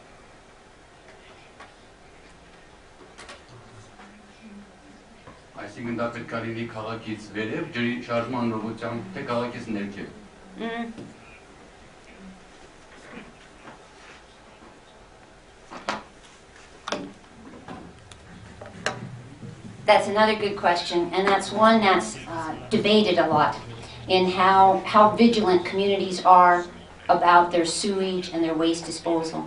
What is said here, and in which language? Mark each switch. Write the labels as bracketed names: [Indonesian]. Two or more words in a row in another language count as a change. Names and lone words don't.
[Armenian] Այսինքն դա պետք է լինի քաղաքից վերև, ջրի շարժման ուղղությամբ, թե քաղաքից ներքև։ [English] That's another good question, and that's one that's debated a lot in how vigilant communities are about their sewage and their waste disposal.